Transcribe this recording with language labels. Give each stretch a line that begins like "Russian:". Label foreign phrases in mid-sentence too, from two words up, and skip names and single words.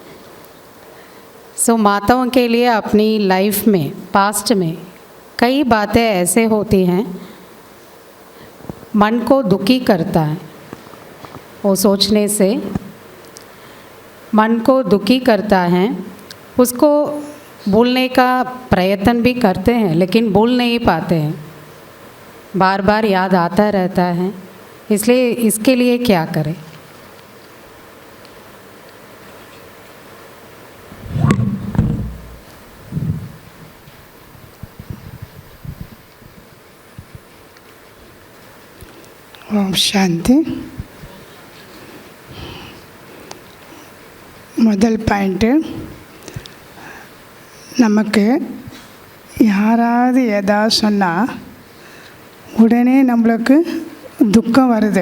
Hindi: सो माताओं के लिए अपनी लाइफ में, पास्ट में कई बातें ऐसे होती हैं मन को दुखी करता है, वो सोचने से मन को दुखी करता है, उसको भूलने का प्रयत्न भी करते हैं लेकिन भूल नहीं पाते हैं, बार बार याद आता रहता है। इसलिए इसके लिए क्या करें?
Tamil: ஓம் சாந்தி. முதல் பாயிண்ட்டு, நமக்கு யாராவது ஏதாவது சொன்னால் உடனே நம்மளுக்கு துக்கம் வருது.